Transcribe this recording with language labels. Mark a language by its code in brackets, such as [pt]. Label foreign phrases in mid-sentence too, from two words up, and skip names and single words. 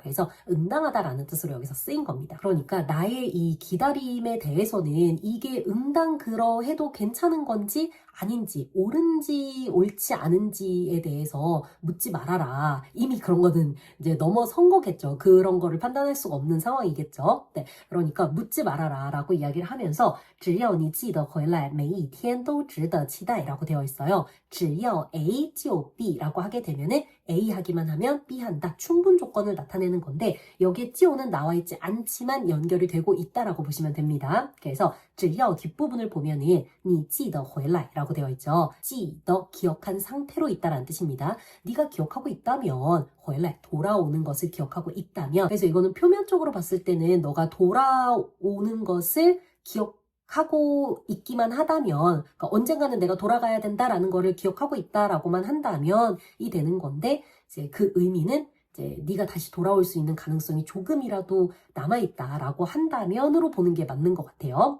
[ko] 그래서 응당하다라는 뜻으로 여기서 쓰인 겁니다. 그러니까 나의 이 기다림에 대해서는 이게 응당 그러해도 괜찮은 건지 아닌지 옳은지 옳지 않은지에 대해서 묻지 말아라. 이미 그런 거는 이제 넘어선 거겠죠. 그런 거를 판단할 수가 없는 상황이겠죠. 네, 그러니까 묻지 말아라 라고 이야기를 하면서 [zh] 只要你记得回来每一天都值得期待 [ko] 라고 되어 있어요. [zh] 只要 A 就 B [ko] 라고 하게 되면은 A 하기만 하면 B 한다. 충분 조건을 나타내는 건데 여기에 就는 나와 있지 않지만 연결이 되고 있다라고 보시면 됩니다. 그래서 只要 뒷부분을 보면은 [zh] 你记得回来 [ko] 라고 되어 있죠. 记得 기억한 상태로 있다라는 뜻입니다. 네가 기억하고 있다면 回来 돌아오는 것을 기억하고 있다면 그래서 이거는 표면적으로 봤을 때는 너가 돌아오는 것을 기억하고 있기만 하다면 그러니까 언젠가는 내가 돌아가야 된다라는 거를 기억하고 있다라고만 한다면 이 되는 건데 이제 그 의미는 이제 네가 다시 돌아올 수 있는 가능성이 조금이라도 남아있다라고 한다면으로 보는 게 맞는 것 같아요.